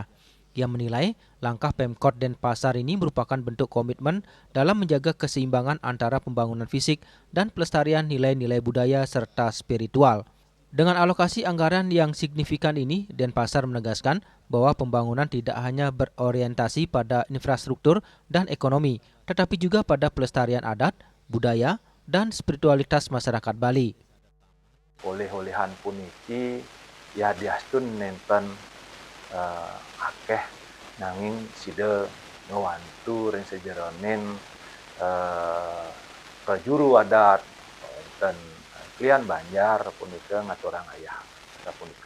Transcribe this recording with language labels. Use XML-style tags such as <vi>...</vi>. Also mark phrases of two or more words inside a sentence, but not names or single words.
<id>Ia menilai langkah Pemkot Denpasar ini merupakan bentuk komitmen dalam menjaga keseimbangan antara pembangunan fisik dan pelestarian nilai-nilai budaya serta spiritual. Dengan alokasi anggaran yang signifikan ini, Denpasar menegaskan bahwa pembangunan tidak hanya berorientasi pada infrastruktur dan ekonomi, tetapi juga pada pelestarian adat, budaya, dan spiritualitas masyarakat Bali.</id> <ban>Oleh-olehan puniki ya diastun nenten akeh nanging sida ngewantu ring sejeronin prajuru adat dan klian Banjar punika ngaturang ayah punika.</ban>